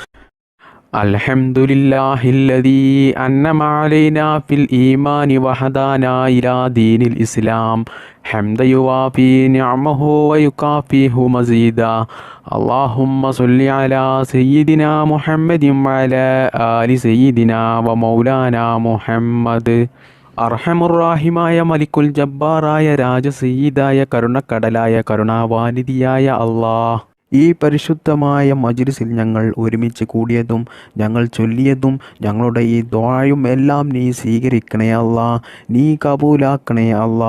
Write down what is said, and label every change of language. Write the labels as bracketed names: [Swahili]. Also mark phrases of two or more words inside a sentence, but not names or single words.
[Arabic] الحمد لله الذي أنعم علينا في الإيمان وهدانا إلى دين الإسلام حمدا يوافي نعمه ويكافئه مزيدا. اللهم صل على سيدنا محمد وعلى آل سيدنا ومولانا മുഹമ്മദ്. [Malayalam] അർഹമുറാഹിമായ മലിക്കുൽ ജബ്ബാറായ രാജസയ്യിദായ കരുണക്കടലായ കരുണാവാനിധിയായ അല്ലാഹ്, ഈ പരിശുദ്ധമായ മജ്‌ലിസിൽ ഞങ്ങൾ ഒരുമിച്ച് കൂടിയതും ഞങ്ങൾ ചൊല്ലിയതും ഞങ്ങളുടെ ഈ ദുആയും എല്ലാം നീ സ്വീകരിക്കണേ അല്ലാ, നീ കബൂലാക്കണേ അല്ലാ.